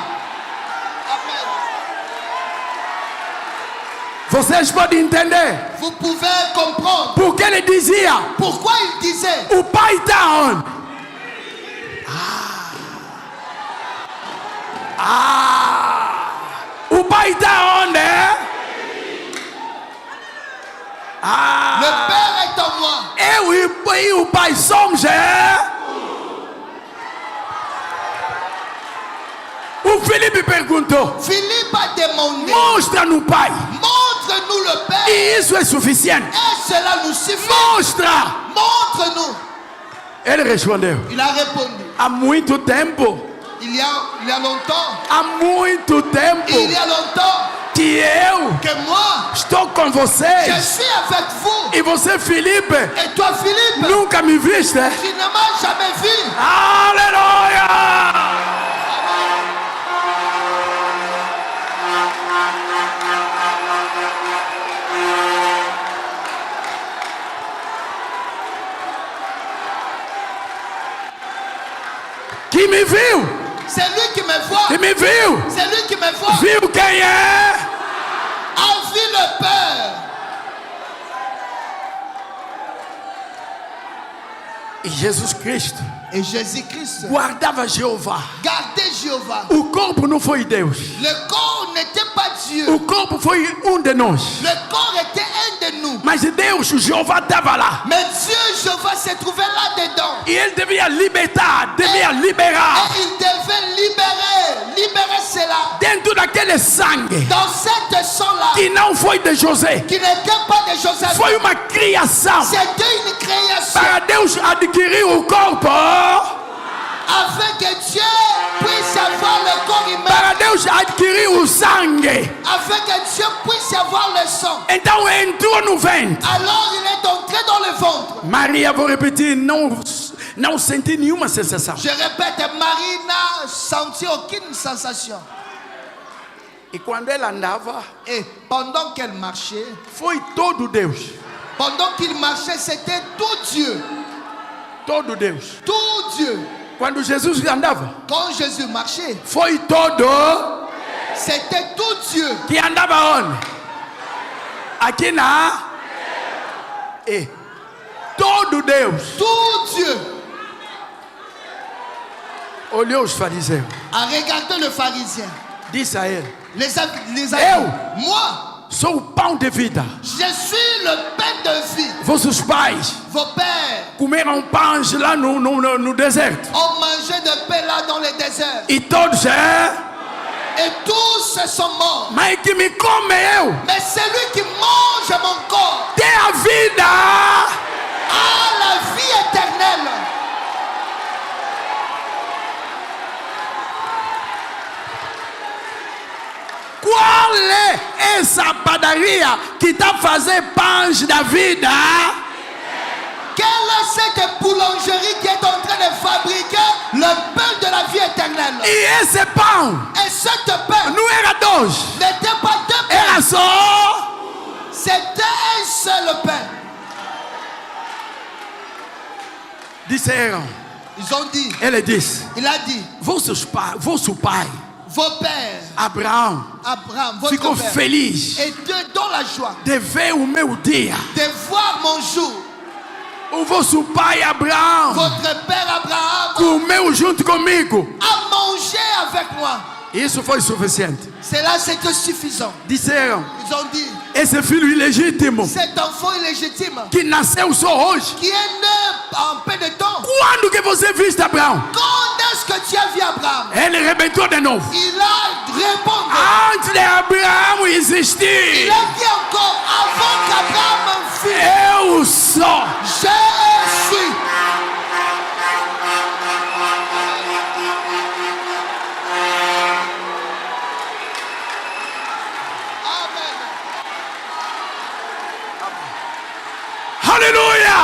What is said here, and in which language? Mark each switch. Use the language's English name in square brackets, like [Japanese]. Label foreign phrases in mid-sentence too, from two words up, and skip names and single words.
[Portuguese] Amen. Vocês podem entender [French] Vous pouvez comprendre [Portuguese] porque ele dizia: [French] pourquoi il disait [Portuguese] o pai está onde? O pai está onde? [French] le Père est en moi. [Portuguese] Eu e o pai somos. O Felipe perguntou: [French] Philippe a demandé, [Portuguese] mostra-nos o pai. [French] montre-nous le Père. [Portuguese] E isso é suficiente. [French] Et cela nous suffit. [Portuguese] Mostra! [French] Montre-nous. [Portuguese] Ele respondeu: [French] Il a répondu. [Portuguese] há muito tempo, [French] Il y a longtemps. [Portuguese] há muito tempo [French] Il y a longtemps [Portuguese] que eu [French] que moi, [Portuguese] estou com [French] je [Portuguese] vocês. [French] suis avec vous. [Portuguese] E você, Felipe, [French] Et toi, Philippe, [Portuguese] nunca me viste? [French] tu ne m'as jamais vu. [Portuguese] Aleluia! Que me viu? [French] C'est lui qui me voit. [Portuguese] Que me viu? [French] C'est lui qui me voit. [Portuguese] Viu quem é? [French] A vu le Père. [Portuguese] E Jesus Cristo [French] Et Jésus-Christ [Portuguese] guardava Jeová. [French] gardait Jéhovah. [Portuguese] O corpo não foi Deus. [French] Le corps n'était pas Dieu. [Portuguese] O corpo foi de nós. [French] Le corps était un de nous. [Portuguese] Mas Deus, o Jeová, estava lá. [French] Mais Dieu, Jéhovah, se trouvait là-dedans. [Portuguese] E ele devia libertar, devia liberar. [French] Et il devait libérer cela. [Portuguese] Dentro daquele sangue [French] Dans cette sang-là, [Portuguese] que não foi de José. [French] qui n'était pas de Joseph. [Portuguese] Foi uma criação [French] C'était une création. [Portuguese] para Deus adquirir o corpo. [French] Afin que Dieu puisse avoir le corps humain. [Portuguese] Para Deus adquirir o sangue. [French] Afin que Dieu puisse avoir le sang. [Portuguese] Então entrou no ventre. [French] Alors il est entré dans le ventre. [Portuguese] Maria, vou repetir, não senti nenhuma sensação. [French] Je répète, Marie n'a senti aucune sensation. [Portuguese] E quando ela andava, [French] Et pendant qu'elle marchait, [Portuguese] foi todo Deus. [French] pendant qu'il marchait, c'était tout Dieu. [Portuguese] Todo Deus. [French] Tout Dieu. [Portuguese] Quando Jesus andava, [French] Quand Jésus marchait, [Portuguese] foi todo [French] c'était tout Dieu. [Portuguese] que andava onde? Aqui na... E todo Deus [French] Tout Dieu. [Portuguese] olhou os fariseus. [French] A regardé le pharisien. [Portuguese] Disse a ele: [French] Les a [Portuguese] Eu? [French] moi, [Portuguese] sou o pão de vida. [French] je suis le pain de vie. [Portuguese] Vossos pais [French] Vos pères [Portuguese] comeram pães lá no deserto. [French] ont mangé de pain là dans le désert. [Portuguese] E todos, [French] Et tous sont morts. [Portuguese] mas que me come eu. [French] Mais celui qui mange mon corps [Portuguese] Tem a vida. [French] a la vie éternelle. [Portuguese] Qual é essa padaria que está fazendo pães da vida? [French] Quelle est cette boulangerie qui est en train de fabriquer le pain de la vie éternelle? [Portuguese] E esse pão [French] Et ce pain [Portuguese] não era dois, [French] n'était pas deux [Portuguese] era [French] pains, [Portuguese] só. [French] c'était un seul pain. [Portuguese] Disseram, [French] Ils ont dit, [Portuguese] ele disse: [French] il a dit, [Portuguese] vosso pai, [French] vos pères, [Portuguese] Abraão, [French] Abraham, [Portuguese] ficou [French] votre père, [Portuguese] feliz [French] étaient dans la joie [Portuguese] de ver o meu dia. [French] de voir mon jour. [Portuguese] O vosso pai Abraão [French] Votre père Abraham [Portuguese] comeu junto comigo. [French] a mangé avec moi. [Portuguese] Isso foi suficiente. [French] Cela, c'était suffisant. [Portuguese] Disseram, [French] Ils ont dit, [Portuguese] esse filho ilegítimo [French] cet enfant illégitime [Portuguese] que nasceu só hoje. [French] qui est né en peu de temps, [Portuguese] Quando que você viste Abraão? [French] quand est-ce que tu as vu Abraham? [Portuguese] Ele arrebentou de novo. [French] Il a répondu. [Portuguese] Antes de Abraão [French] Il [Portuguese] existir, [French] a dit encore, avant qu'Abraham fût, [Portuguese] eu sou. [French] je suis. [Portuguese] Amen. Aleluia!